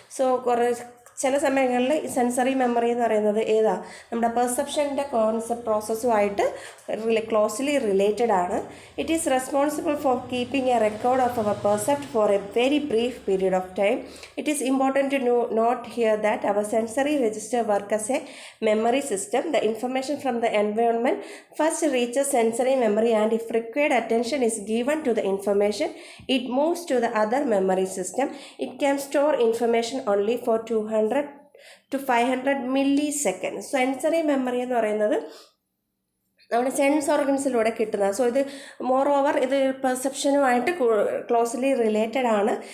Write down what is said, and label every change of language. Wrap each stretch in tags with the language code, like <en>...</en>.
<ml>So ചില സമയങ്ങളിൽ ഈ സെൻസറി മെമ്മറി എന്ന് പറയുന്നത് നമ്മുടെ പെർസെപ്ഷൻ്റെ പ്രോസസ്സുമായിട്ട് ക്ലോസ്ലി റിലേറ്റഡ് ആണ്.</ml> <en>It is responsible for keeping a record of our percept for a very brief period of time. It is important to note here that our sensory register work as a memory system. The information from the environment first reaches sensory memory, and if required attention is given to the information, it moves to the other memory system. It can store information only for 200 to 500 milliseconds.</en> <ml>Sensory memory എന്ന് പറയുന്നത് നമ്മുടെ sense ഓർഗൻസിലൂടെ കിട്ടുന്നത്. So ഇത് more over ഇത് പെർസെപ്ഷനുമായിട്ട് closely related ആണ്.</ml>